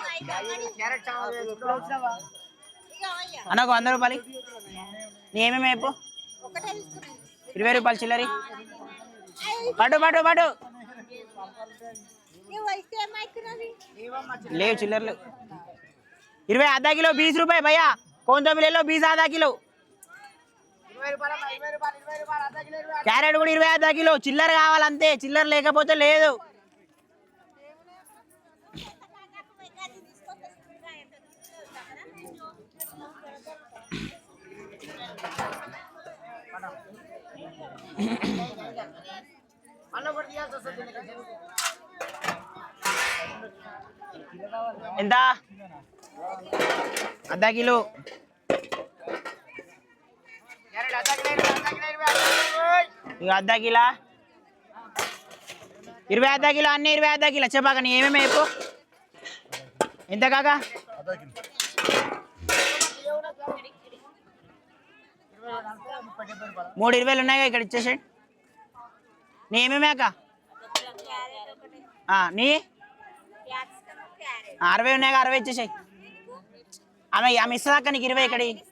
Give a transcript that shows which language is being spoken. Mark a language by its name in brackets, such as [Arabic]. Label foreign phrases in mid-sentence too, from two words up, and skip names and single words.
[Telugu] క్యారెట్ చావల్ వేసుకుంటావా అన్నకు 100 రూపాయలు నీ ఏమేమి చెప్పు 20 రూపాయలు చిల్లరి పటు పటు పటు లేవు చిల్లర లేవు [Hindi] 20 आधा किलो 20 रुपए भैया कौन सा भी ले लो 20 आधा किलो [Telugu] 20 రూపాయలు అర్ధ కిలో 20 క్యారెట్ కూడా 20 [Hindi] आधा किलो [Telugu] చిల్లర కావాలంతే చిల్లర లేకపోతే లేదు మళ్ళీ ఒకటి తీయాల్సి వస్తుంది [Hindi] ఎంత आधा किलो [Telugu] క్యారెట్ అర్ధ కిలో 20 ఇక [Hindi] आधा किलो 20 आधा किलो [Telugu] అన్ని 20 [Hindi] आधा किलो [Telugu] చెప్పాక నీ ఏమేమి చెప్పు ఎంత కాకా 320 ఉన్నాయి ఇక్కడ ఇచ్చేసేయండి నీ ఏమేమి అక్క నీ 60 ఉన్నాయి 60 ఇచ్చేసాయి ఆమె ఇస్తుంది అక్క నీకు 20 ఇక్కడ